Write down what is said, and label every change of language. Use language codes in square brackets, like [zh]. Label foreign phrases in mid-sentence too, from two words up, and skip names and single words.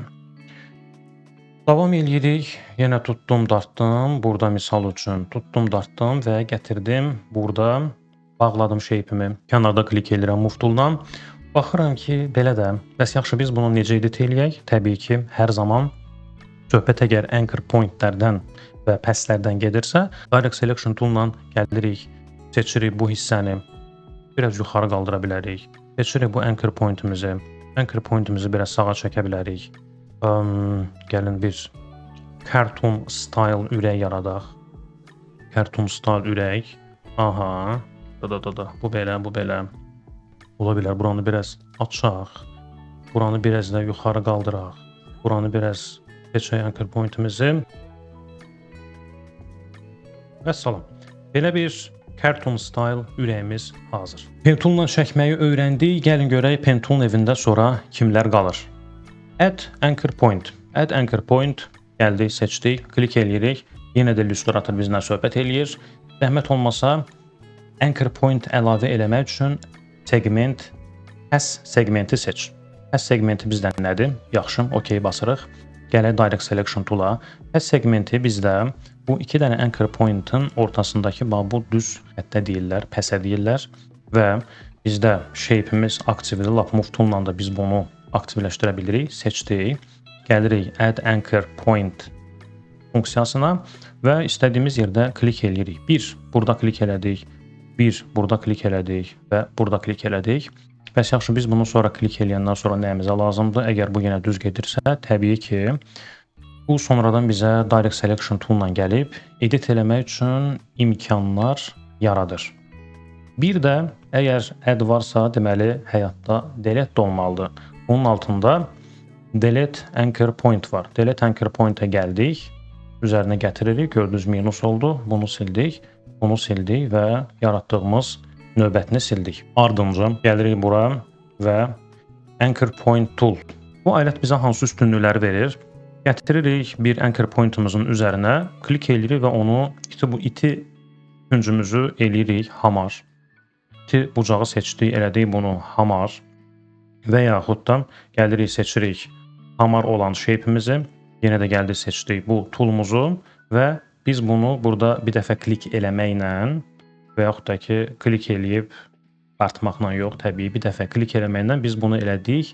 [az] Davam eləyirik. Yenə tutdum, dartdım. Burada misal üçün tutdum, dartdım və gətirdim. Burada bağladım shape-imi. Kənarda klik edirəm Move Tool-la. Baxıram ki, belə də. Bəs yaxşı, biz bunu necə edit eləyək? Təbii ki, hər zaman söhbət əgər [en] anchor point- [az] lərdən və pəslərdən gedirsə, Direct Selection Tool-la gəlirik, seçirik bu hissəni. Biraz yuxarı qaldıra bilərik. Seçirik bu [en] anchor point- [az] imizi. [en] Anchor point- [az] imizi biraz sağa çəkə bilərik. Gəlin bir [en] cartoon style [az] ürək yaradaq. [en] Cartoon style [az] ürək. Aha. Bu belə. Ola bilər. Buranı biraz açaq. Buranı biraz da yuxarı qaldıraq. Buranı biraz seçək [en] anchor point- [az] imizi. Vəssalam. Belə bir [en] cartoon style [az] ürəyimiz hazır. Pentool-la çəkməyi öyrəndik. Gəlin görək Pentool evində sonra kimlər qalır. [en] Add anchor point. Add anchor point. [az] Gəldik, seçdik, klik eləyirik. Yenə də Illustrator bizlə söhbət eləyir. Zəhmət olmasa [en] anchor point [az] əlavə eləmək üçün segment, Pass segmenti seç. Pass segmenti bizdən nədir? Yaxşı, OK basırıq. Gələk Direct Selection Tool-a. Pass segmenti bizdə bu iki dənə [en] anchor point- [az] ın ortasındakı bu düz xəttə deyirlər, pəsə deyirlər və bizdə shape-imiz aktivdir. Lap Move Tool-la da biz bunu aktivləşdirə bilirik. Seçdik. Gəlirik Add Anchor Point funksiyasına və istədiyimiz yerdə klik eləyirik. 1, burada klik elədik. 1, burada klik elədik və burada klik elədik. Bəs yaxşı, biz bunu sonra klik eləyəndən sonra nəyimizə lazımdır? Əgər bu yenə düz gedirsə, təbii ki, Bu sonradan bizə Direct Selection tool-la gəlib edit eləmək üçün imkanlar yaradır. Bir də əgər add varsa, deməli həyatda delete də olmalıdır. Bunun altında delete anchor point var. Delete anchor point-ə gəldik. Üzərinə gətiririk. Gördüyünüz minus oldu. Bunu sildik. Bunu sildik və yaratdığımız növbətini sildik. Ardınca gəlirik bura və anchor point tool. Bu alət bizə hansı üstünlükləri verir? Gətiririk bir [en] anchor point- [az] umuzun üzərinə, klik edirik və onu iti küncümüzü eləyirik hamar. İti bucağı seçdik, elədik bunu hamar və yaxud da gəlirik seçirik hamar olan shape-imizi, yenə də gəldik seçdik bu toolumuzu və biz bunu burada bir dəfə klik eləməklə və yaxud da ki klik eləyib artmaqla yox, təbii bir dəfə klik eləməklə biz bunu elədik.